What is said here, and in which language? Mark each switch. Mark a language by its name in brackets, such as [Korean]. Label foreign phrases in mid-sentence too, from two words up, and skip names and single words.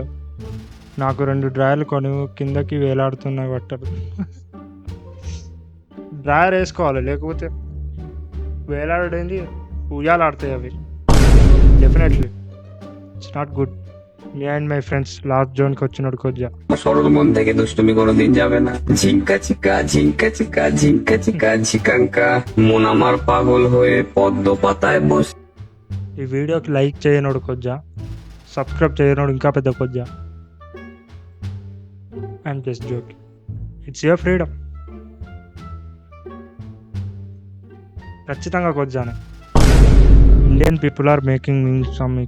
[Telugu] నాకు 2 డ్రాయర్లు కొని కిందకి వేలాడుతున్నాయి బట్టలు. డ్రాయర్ వేసుకోవాలి, లేకపోతే వేలాడేది ఉయ్యాలాడతాయి అవి. [English] definitely it's not good. me and my friends lost zoneకి [Telugu] వచ్చినాడు కొద్దిగా. [Bangla] সরল মন থেকে দুষ্টুমি কোনোদিন যাবে না। ঝিঙ্কা চিকা ঝিঙ্কা চিকা ঝিঙ্কা চিকা ঝিকাঙ্কা মন আমার পাগল হয়ে পদ্ম পাতায় বস। [Telugu] ఈ వీడియోకి లైక్ చేయనోడు కొద్దిగా, సబ్స్క్రైబ్ చేయనోడు ఇంకా పెద్ద కొద్దిగా. [English] I'm just joke. It's your freedom. [Telugu] ఖచ్చితంగా కొద్దిగానే. [English] Indian people are making memes from me.